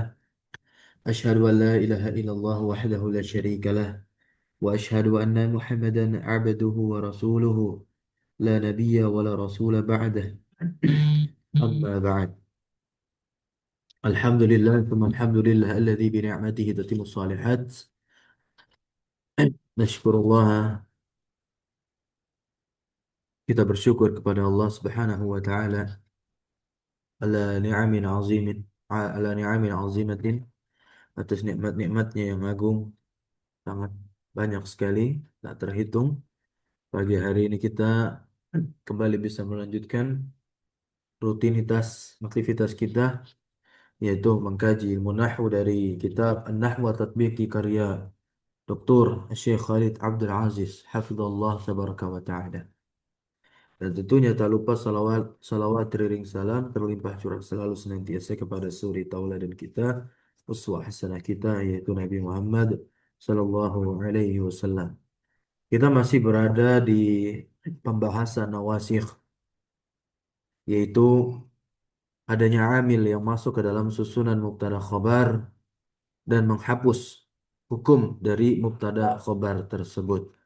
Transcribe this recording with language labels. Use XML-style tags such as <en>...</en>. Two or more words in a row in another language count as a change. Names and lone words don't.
<ar>أشهد أن لا إله إلا الله وحده لا شريك له وأشهد أن محمدا عبده ورسوله لا نبي ولا رسول بعده. أما بعد. الحمد لله ثم الحمد لله الذي بنعمته تتم الصالحات. Nashkurullah,</ar> <id>kita bersyukur kepada</id> <ar>Allah سبحانه وتعالى على نعم عظيم على نعم عظيمة,</ar> <id>atas nikmat-nikmatnya yang agung, sangat banyak sekali, tak terhitung. Pagi hari ini kita kembali bisa melanjutkan rutinitas aktivitas kita, yaitu mengkaji ilmu nahwu dari kitab An-Nahwu wa Tatbiqi karya Dr. Syekh Khalid Abdul Aziz</id> <ar>حفظه الله تبارك وتعالى.</ar> <id>Dan tentunya tak lupa salawat, salawat teriring salam terlimpah curah selalu senantiasa kepada suri tauladan kita,</id> <ar>أسوة حسنة</ar> <id>kita, yaitu Nabi Muhammad</id> <ar>صلى الله عليه وسلم.</ar> <id>Kita masih berada di pembahasan nawasikh, yaitu adanya amil yang masuk ke dalam susunan</id> <ar>مبتدأ خبر</ar> <id>dan menghapus hukum dari</id> <ar>مبتدأ خبر</ar> <id>tersebut.</id>